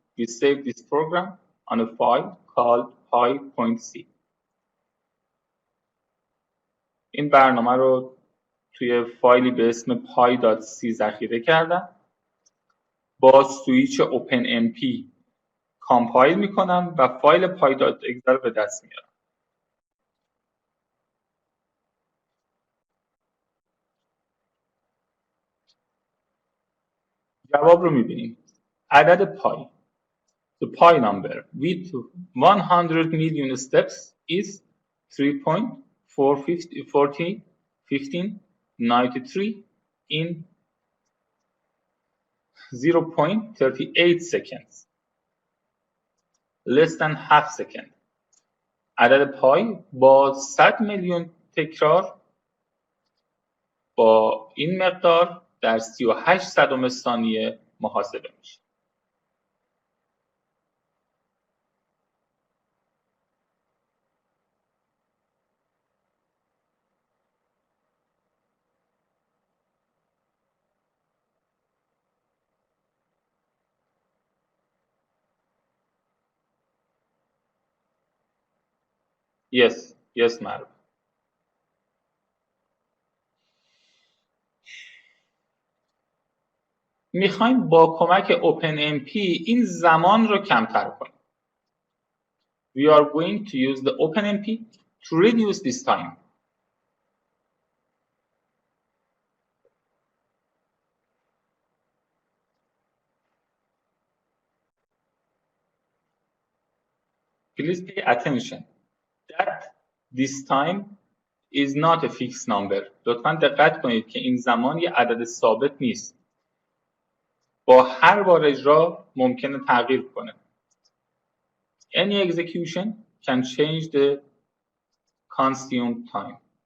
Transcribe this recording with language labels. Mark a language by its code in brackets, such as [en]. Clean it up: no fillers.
[en] We save this program on a file called pi.c. [fa] این برنامه رو توی فایلی به اسم pi.c ذخیره کردم. با سویچ OpenMP کامپایل میکنم و فایل pi.exe رو به دست میارم. جواب رو میبینیم. عدد پای. [en] The pi number with 100 million steps is 3.41593 in 0.38 seconds. Less than half second. [fa] عدد پای با 100 میلیون تکرار با این مقدار در 38 صدم ثانیه محاسبه میشه. [en] Yes, [fa] مرد. میخوایم با کمک OpenMP این زمان رو کمتر کنیم. [en] We are going to use the OpenMP to reduce this time. Please pay attention that this time is not a fixed number. [fa] لطفاً دقت کنید که این زمان یه عدد ثابت نیست. با هر بار اجرا ممکنه تغییر کنه. [en] Any execution can change the consumed time.